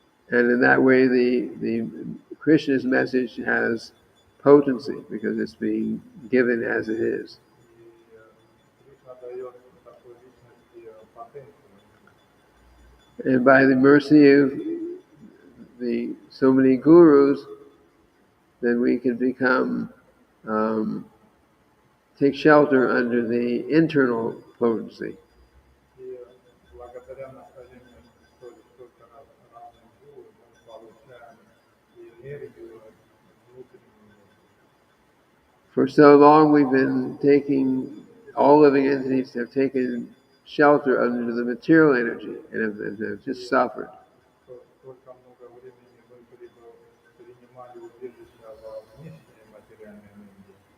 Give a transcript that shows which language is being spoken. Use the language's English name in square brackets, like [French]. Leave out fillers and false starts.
[English] And in that way, the Krishna's message has potency because it's being given as it is. [Russian] Кришна дает такой личности потенцию. [English] And by the mercy of so many gurus, then we can become take shelter under the internal potency. [Russian] И благодаря наставлению столько разных гуру мы получаем и энергию внутреннюю. [English] For so long we've been all living entities have taken shelter under the material energy and have just suffered. [Russian] Столько много времени мы принимали убежище во внешней материальной энергии.